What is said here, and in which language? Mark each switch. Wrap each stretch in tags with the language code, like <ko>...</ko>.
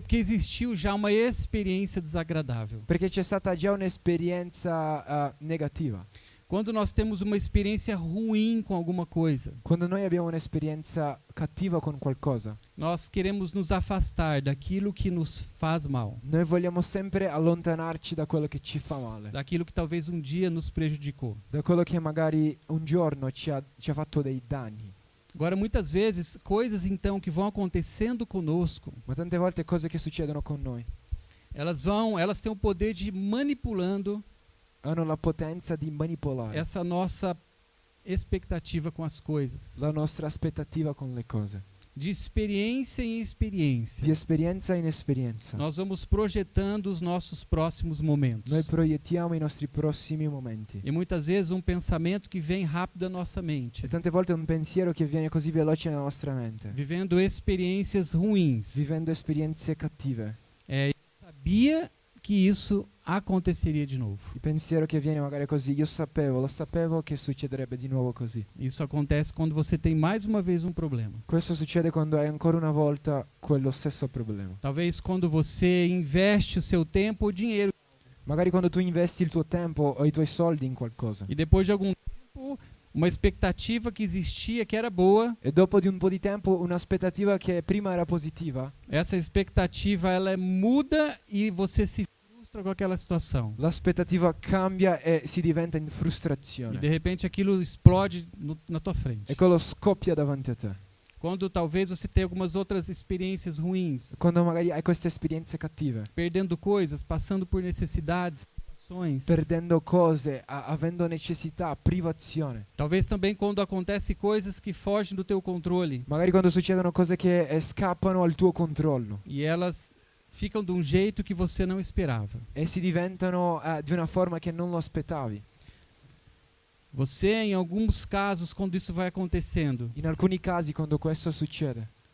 <pt>Porque existiu já uma experiência desagradável.</pt> <it>Perché c'è stata già un'esperienza negativa.</it> <pt>Quando nós temos uma experiência ruim com alguma coisa,</pt> <it>Quando noi abbiamo un'esperienza cattiva con qualcosa,</it> <pt>nós queremos nos afastar daquilo que nos faz mal,</pt> <it>noi vogliamo sempre allontanarci da quello che ci fa male,</it> <pt>daquilo que talvez um dia nos prejudicou.</pt> <it>da quello che magari un giorno ci ha fatto dei danni.</it> <pt>Agora, muitas vezes, coisas então que vão acontecendo conosco,</pt> <it>Ma tante volte cose che succedono con noi</it> <pt>elas têm o poder de ir manipulando</pt> <it>hanno la potenza di manipolare</it> <pt>essa nossa expectativa com as coisas,</pt> <it>la nostra aspettativa con le cose.</it> <pt>de experiência em experiência.</pt> <it>Di esperienza in esperienza.</it> <pt>Nós vamos projetando os nossos próximos momentos.</pt> <it>Noi proiettiamo i nostri prossimi momenti.</it> <pt>E muitas vezes um pensamento que vem rápido à nossa mente,</pt> <it>E tante volte è un pensiero che viene così veloce nella nostra mente,</it> <pt>vivendo experiências ruins.</pt> <it>vivendo esperienze cattive.</it> <pt>Eu sabia que isso aconteceria de novo.</pt> <it>Il pensiero che viene magari così, lo sapevo che succederebbe di nuovo così.</it> <pt>Isso acontece quando você tem mais uma vez um problema.</pt> <it>Questo succede quando hai ancora una volta quello stesso problema.</it> <pt>Talvez quando você investe o seu tempo ou dinheiro</pt> <it>Magari quando tu investi il tuo tempo o i tuoi soldi in qualcosa</it> <pt>e depois de algum tempo uma expectativa que existia que era boa,</pt> <it>e dopo di un po' di tempo un'aspettativa che prima era positiva,</it> <pt>essa expectativa ela muda e você se frustra com aquela situação.</pt> <it>l'aspettativa cambia e si diventa in</it> <pt>E</pt> <it>frustrazione.</it> <pt>de repente aquilo explode na tua frente.</pt> <it>E quello scoppia davanti a te.</it> <pt>Quando talvez você tenha algumas outras experiências ruins,</pt> <it>Quando magari hai queste esperienze cattive,</it> <pt>perdendo coisas, passando por necessidades, privações.</pt> <it>perdendo cose, avendo necessità, privazione.</it> <pt>Talvez também quando acontece coisas que fogem do teu controle</pt> <it>Magari quando succedono cose che scappano al tuo controllo</it> <pt>e elas ficam de um jeito que você não esperava.</pt> <it>e si diventano di una forma che non lo aspettavi.</it> <pt>Você, em alguns casos, quando isso vai acontecendo,</pt> <it>In alcuni casi quando questo succede,</it>